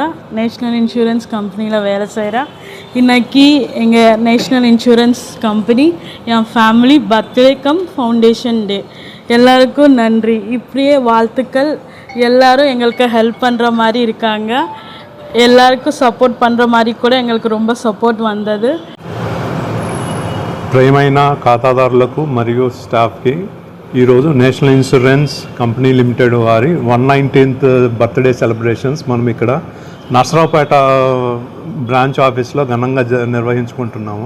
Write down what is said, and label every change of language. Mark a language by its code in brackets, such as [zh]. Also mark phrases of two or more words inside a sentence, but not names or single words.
[ta] நேஷ்னல் இன்சூரன்ஸ் கம்பெனியில் வேலை செய்கிறேன். இன்னைக்கு எங்கள் நேஷ்னல் இன்சூரன்ஸ் கம்பெனி என் [en] family birthday cum foundation day. [ta] எல்லாருக்கும் நன்றி. இப்படியே வாழ்த்துக்கள். எல்லாரும் எங்களுக்கு ஹெல்ப் பண்ணுற மாதிரி இருக்காங்க. எல்லாருக்கும் சப்போர்ட் பண்ணுற மாதிரி கூட எங்களுக்கு ரொம்ப సపోర్ట్ வந்தது. [te] ప్రియమైన ఖాతాదారులకు మరియు స్టాఫ్కి ఈరోజు నేషనల్ ఇన్సూరెన్స్ కంపెనీ లిమిటెడ్ వారి 119th [en] birthday celebrations [te] మనం ఇక్కడ నర్సరావుపేట [en] branch office [te] ఘనంగా నిర్వహించుకుంటున్నాము.